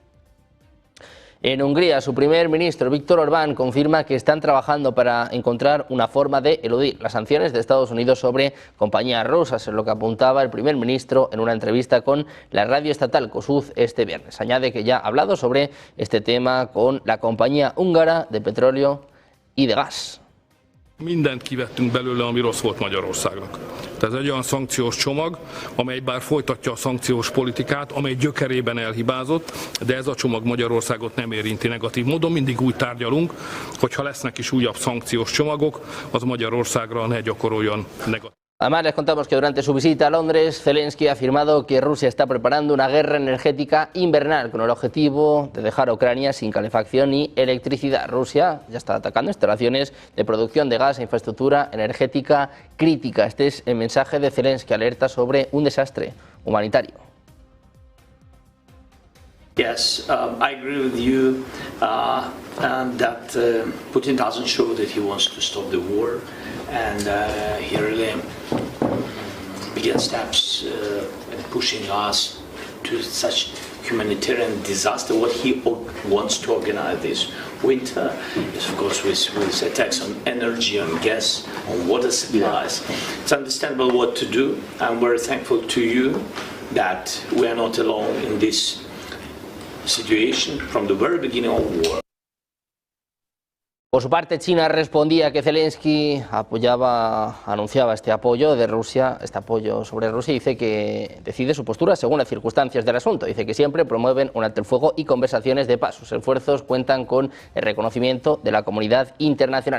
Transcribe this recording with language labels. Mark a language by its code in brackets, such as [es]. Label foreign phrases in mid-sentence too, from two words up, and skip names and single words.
[es] En Hungría, su primer ministro, Viktor Orbán, confirma que están trabajando para encontrar una forma de eludir las sanciones de Estados Unidos sobre compañías rusas, es lo que apuntaba el primer ministro en una entrevista con la radio estatal Kossuth este viernes. Añade que ya ha hablado sobre este tema con la compañía húngara de petróleo y de gas. [hu] Mindent kivettünk belőle, ami rossz volt Magyarországnak. Tehát ez egy olyan szankciós csomag, amely bár folytatja a szankciós politikát, amely gyökerében elhibázott, de ez a csomag Magyarországot nem érinti negatív módon. Mindig úgy tárgyalunk, hogy ha lesznek is újabb szankciós csomagok, az Magyarországra ne gyakoroljon negatív. [es] Además, les contamos que durante su visita a Londres, Zelensky ha afirmado que Rusia está preparando una guerra energética invernal con el objetivo de dejar a Ucrania sin calefacción ni electricidad. Rusia ya está atacando instalaciones de producción de gas e infraestructura energética crítica. Este es el mensaje de Zelensky, alerta sobre un desastre humanitario. [en] Yes, I agree with you that Putin doesn't show that he wants to stop the war, and he really began steps pushing us to such humanitarian disaster. What he wants to organize this winter is, of course, with attacks on energy, on gas, on water supplies. It's understandable what to do. I'm very thankful to you that we are not alone in this situation from the very beginning of war. [es] Por su parte, China respondía que Zelensky anunciaba este apoyo de Rusia, este apoyo sobre Rusia, y dice que decide su postura según las circunstancias del asunto. Dice que siempre promueven un alto el fuego y conversaciones de paz. Sus esfuerzos cuentan con el reconocimiento de la comunidad internacional.